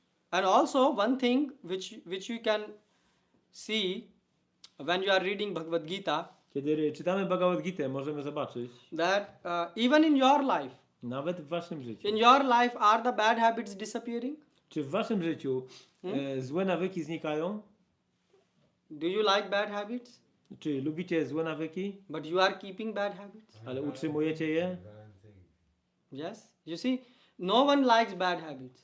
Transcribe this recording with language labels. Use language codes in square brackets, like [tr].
[en] And also one thing which you can see when you are reading Bhagavad Gita, [pl] Kiedy czytamy Bhagavad Gitę, możemy zobaczyć, [en] that even in your life, [pl] nawet w waszym życiu, [en] in your life, are the bad habits disappearing? [pl] czy w waszym życiu złe nawyki znikają? [en] Do you like bad habits? [pl] Czy lubicie złe nawyki, [en] But you are keeping bad habits? [pl] ale utrzymujecie je? [en] Yes. You see, no one likes bad habits.